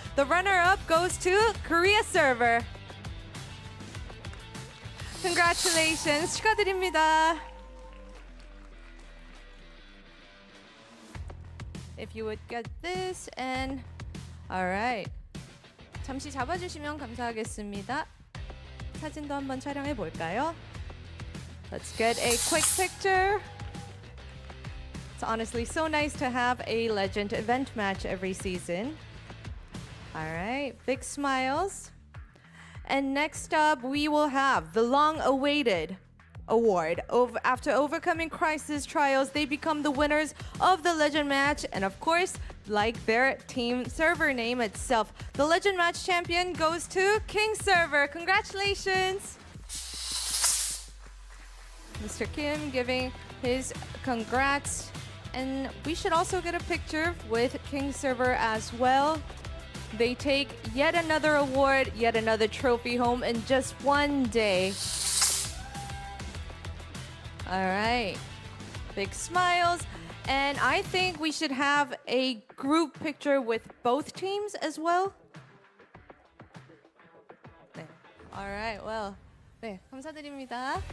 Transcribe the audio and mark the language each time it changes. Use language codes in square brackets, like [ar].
[en] The runner-up goes to Korea Server. Congratulations, [ko] 축하드립니다. [en] If you would get this and all right. [ko] 잠시 잡아주시면 감사하겠습니다. 사진도 한번 촬영해 볼까요? [en] Let's get a quick picture. It's honestly so nice to have a legend event match every season. All right, big smiles. And next up, we will have the long-awaited award. After overcoming crisis trials, they become the winners of the legend match. And of course, like their team server name itself, the legend match champion goes to King Server. Congratulations! Mr. Kim giving his congrats. And we should also get a picture with King Server as well. They take yet another award, yet another trophy home in just one day. All right. Big smiles. And I think we should have a group picture with both teams as well. 네. All right. [ko] Well, 네, 감사드립니다.